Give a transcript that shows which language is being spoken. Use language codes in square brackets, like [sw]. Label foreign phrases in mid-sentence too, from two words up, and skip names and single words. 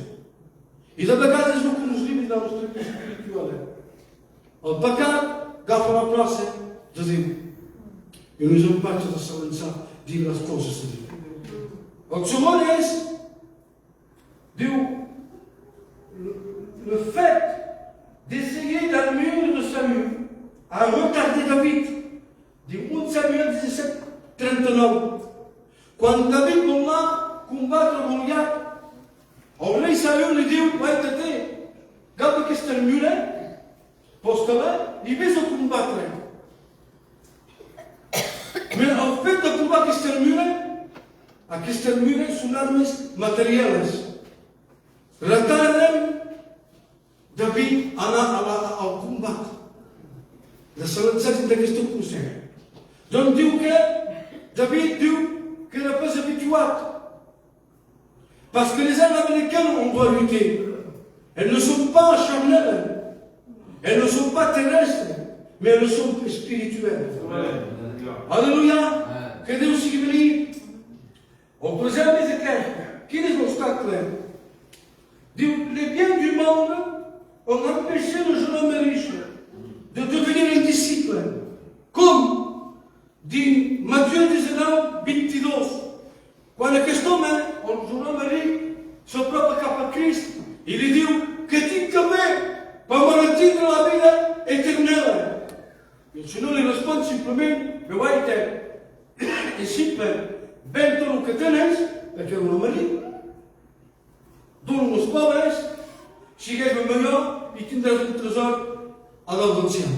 [ca] I de vegades és el que ens limita la nostra cursa espiritual. El pecat agafa la plaça de Déu. I no és un patx de se lançar dins les coses de Déu. El segon és, diu, [fr] le fait d'essayer d'armure de Samuel a retardé David. [ca] Diu 1 Samuel 17:39. Quan David volia combatre Goliat, el rei Saül li diu, guaita-te, agafa aquesta armura, posta-la i vés a combatre. Però el fet de provar aquesta armura són armes materials. Retarden David anar al combat. De se lançar d'aquesta cursa. Donc diu que David diu que [fr] n'est pas [ca] habituat. [fr] Parce que les armes avec lesquelles on doit lutter, elles ne sont pas charnelles, elles ne sont pas terrestres, mais elles sont spirituelles. Alléluia. [ca] Que Déu sigui benit. [fr] Au projet d'Ézéchiel, quin est l'obstacle? Diu, les biens du monde ont empêché le jeune homme riche de devenir un disciple. Comme dit Matthieu 19:22, [ca] quan aquest home, el [fr] jeune homme [ca] ric, s'apropa cap a Crist i li diu que tinc que fer per mantenir la vida eterna. I el Senyor li respon simplement, guaita, és simple, ven tot el que tens, perquè és un home ric, dona als pobres, sigues el millor i tindràs un tresor a dalt del cel.